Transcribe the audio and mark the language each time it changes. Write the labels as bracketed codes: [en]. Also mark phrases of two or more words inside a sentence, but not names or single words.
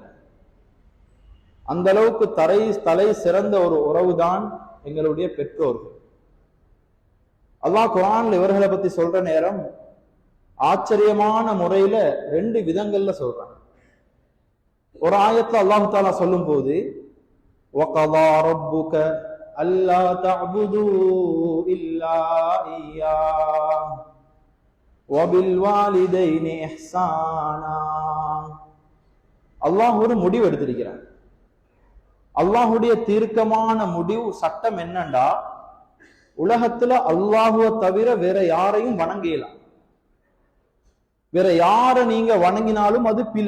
[ta] அந்த அளவுக்கு தலை சிறந்த ஒரு உறவுதான் எங்களுடைய பெற்றோர்கள். அல்லாஹ் குர்ஆன்ல இவர்களை பத்தி சொல்ற நேரம் ஆச்சரியமான முறையில ரெண்டு விதங்கள்ல சொல்றாங்க. ஒரு ஆயத்துல அல்லாஹு தாலா சொல்லும் போது [ar] وَقَضَى رَبُّكَ أَلَّا تَعْبُدُوا إِلَّا إِيَّاهُ وَبِالْوَالِدَيْنِ إِحْسَانًا. [ta] அல்லாஹ் ஒரு முடிவு எடுத்திருக்கிறார். அல்லாஹுடைய தீர்க்கமான முடிவு சட்டம் என்னண்டா, உலகத்துல அல்லாஹுவை தவிர வேற யாரையும் வணங்கலாம். வேற யார நீங்க வணங்கினாலும் அது பிழை.